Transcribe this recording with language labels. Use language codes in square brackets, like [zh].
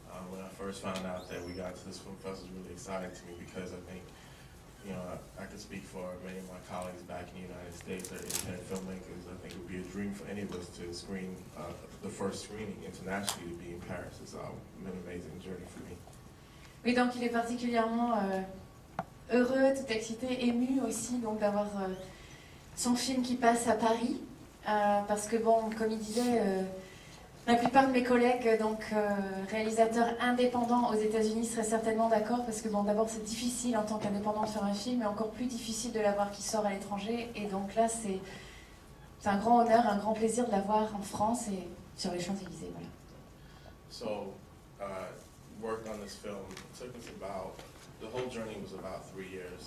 [en] When I first found out that we got to this film festival, it was really exciting to me because I think, you know, I can speak for many of my colleagues back in the United States that are independent filmmakers. I think it would be a dream for any of us to screen the first screening internationally to be in Paris. It's been an amazing journey for me. [fr] Oui, donc il est particulièrement heureux, tout excité, ému aussi donc d'avoir son film qui passe à Paris, parce que bon, comme il disait, la plupart de mes collègues, donc réalisateurs indépendants aux États-Unis, seraient certainement d'accord, parce que bon, d'abord c'est difficile en tant qu'indépendant de faire un film, mais encore plus difficile de l'avoir qui sort à l'étranger, et donc là c'est un grand honneur, un grand plaisir de l'avoir en France et sur les Champs Elysées, voilà. [en] So, worked on this film. It took us the whole journey was about 3 years.